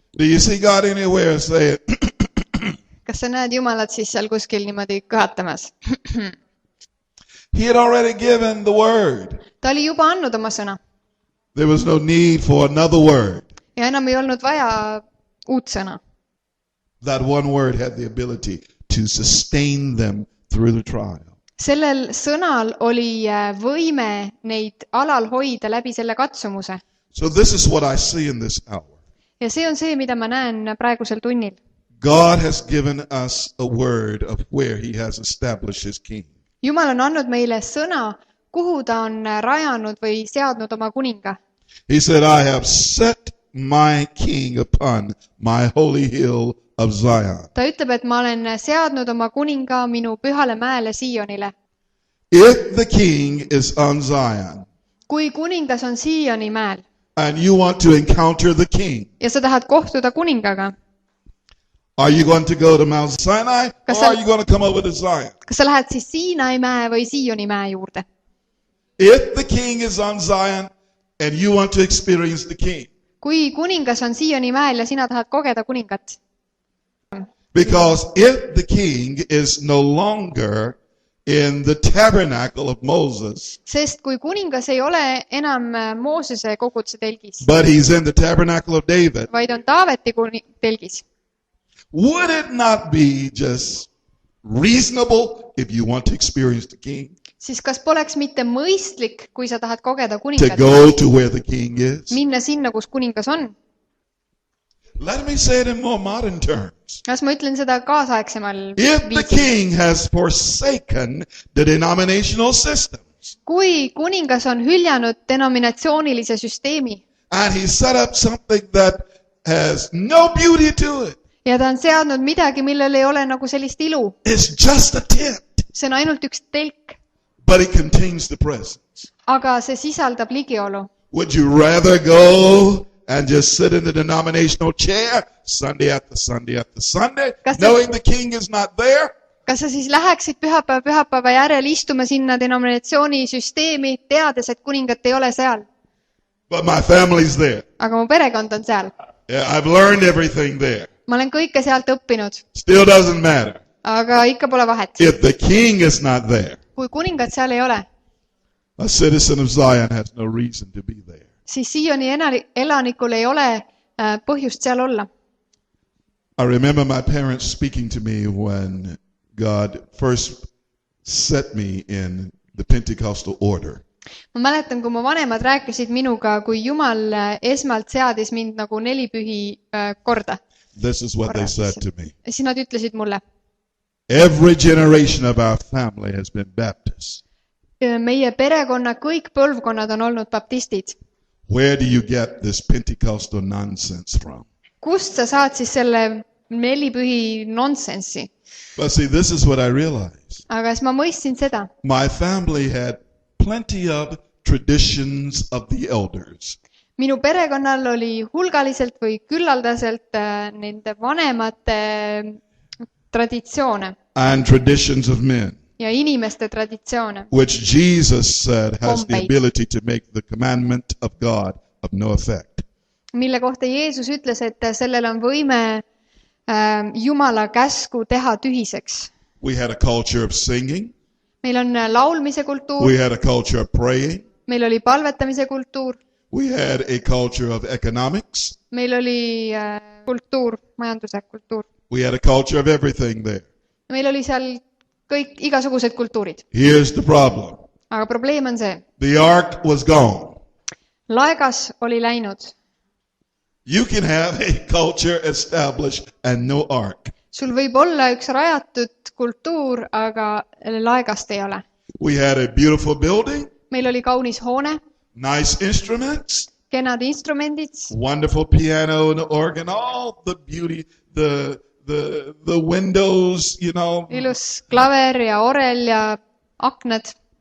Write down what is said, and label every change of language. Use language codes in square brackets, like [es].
[en] Do you see God anywhere say it? [et] Kas sa näed Jumalat siis seal kuskil niimoodi kõhatamas? [en] He had already given the word. [et] Ta oli juba andnud oma sõna. [en] There was no need for another word. [et] Ja enam ei olnud vaja uut sõna. [en] That one word had the ability to sustain them through the trial. [et] Sellel sõnal oli võime neid alal hoida läbi selle katsumuse. [en] So this is what I see in this hour. [et] Ja see on see, mida ma näen praegusel tunnil. [en] God has given us a word of where he has established his king. [et] Jumal on andnud meile sõna, kuhu ta on rajanud või seadnud oma kuninga. [en] He said, I have set my king upon my holy hill of Zion. [et] Ta ütleb, et ma olen seadnud oma kuninga minu pühale mäele SIIONile. [en] If the king is on Zion, [et] kui kuningas on SIIONi mäel, [en] and you want to encounter the king, [et] ja sa tahad kohtuda kuningaga, [en] are you going to go to Mount Sinai, or are you going to come over to Zion? [et] Kas sa lähed siis Siinai mäe või SIIONi mäe juurde? [en] If the king is on Zion, and you want to experience the king, [et] kui kuningas on SIIONi mäel ja sina tahad kogeda kuningat. [en] Because if the king is no longer in the tabernacle of Moses, [et] sest kui kuningas ei ole enam Moosese koguduse telgis, [en] but he's in the tabernacle of David, [et] vaid on Taaveti telgis, [en] would it not be just reasonable if you want to experience the king [et] siis kas poleks mitte mõistlik, kui sa tahad kogeda [en] to [et] kuningat, [en] go to where the king is? [et] minna sinna, kus kuningas on? [en] Let me say it in more modern terms. [et] Kas ma ütlen seda kaasaegsemal [en] If the [et] viisil? [en] king has forsaken the denominational systems [et] Kui kuningas on hüljanud denominatsioonilise süsteemi [en] and he set up something that has no beauty to it, [et] ja ta on seadnud midagi, millel ei ole nagu sellist ilu, [en] it's just a tent, [et] see on ainult üks telk, [en] but it contains the presence. [et] aga see sisaldab ligiolu. [en] Would you rather go and just sit in the denominational chair Sunday after Sunday after Sunday, [et] Kas [en] knowing the king is not there? [et] Kas sa siis läheksid pühapäeva järel istuma sinna denominatsiooni süsteemi, teades, et kuningat ei ole seal? [en] But my family's there. [et] Aga mu perekond on seal. [en] Yeah, I've learned everything there. [et] Ma olen kõike sealt õppinud, [en] Still doesn't matter. [et] aga ikka pole vahet. [en] If the king is not there, [et] Kui kuningat seal ei ole, [en] a citizen of Zion has no reason to be there. [et] siis SIIONi elanikul ei ole põhjust seal olla. [en] I remember my parents speaking to me when God first set me in the Pentecostal order. [et] Ma mäletan, kui mu vanemad rääkisid minuga, kui Jumal esmalt seadis mind nagu 4 pühi korda. [en] This is what they said to me. [et] Siis nad ütlesid mulle, [en] Every generation of our family has been Baptist. [et] meie perekonna kõik põlvkonnad on olnud baptistid. [en] Where do you get this Pentecostal nonsense from? [et] Kust sa saad siis selle 4 pühi nonsensi? [en] But see, this is what I realized. [et] Aga siis ma mõistsin seda. [en] My family had plenty of traditions of the elders. [et] Minu perekonnal oli hulgaliselt või küllaldaselt nende vanemate traditsioone [en] And traditions of men, [et] ja inimeste traditsioone, [en] which Jesus said has the [et] Kombeid. [en] ability to make the commandment of God of no effect. [et] mille kohta Jeesus ütles, et sellel on võime Jumala käsku teha tühiseks. [en] We had a culture of singing. [et] Meil on laulmise kultuur, [en] We had a culture of praying. [et] meil oli palvetamise kultuur, [en] We had a culture of economics. [et] meil oli kultuur, majanduse kultuur. [en] We had a culture of everything there. [et] Meil oli seal kõik igasugused kultuurid. [en] Here's the problem. [et] Aga probleem on see. [en] The ark was gone. [et] Laegas oli läinud. [en] You can have a culture established and no ark. [et] Sul võib olla üks rajatud kultuur, aga laegast ei ole. [en] We had a beautiful building, [et] Meil oli kaunis hoone, [en] nice instruments, [et] kenad instrumendid, [en] wonderful piano and organ, all the beauty, the windows, you know, [et] ilus klaver ja orel ja aknad,